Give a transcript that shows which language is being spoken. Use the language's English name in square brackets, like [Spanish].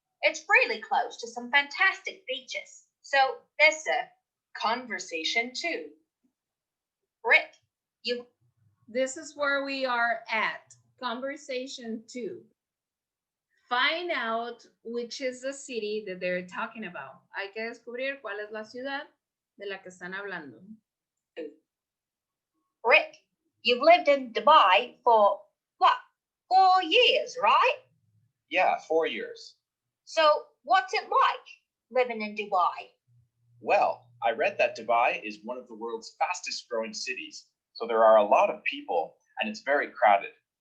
[English] It's really close to some fantastic beaches. So there's Conversation 2. Rick. You This is where we are at. Conversation 2. Find out which is the city that they're talking about. [Spanish] Hay que descubrir cuál es la ciudad de la que están hablando. [English] Rick, you've lived in Dubai for what? 4 years, right? yeah, 4 years. So what's it like living in Dubai? Well, I read that Dubai is one of the world's fastest growing cities, so there are a lot of people and it's very crowded.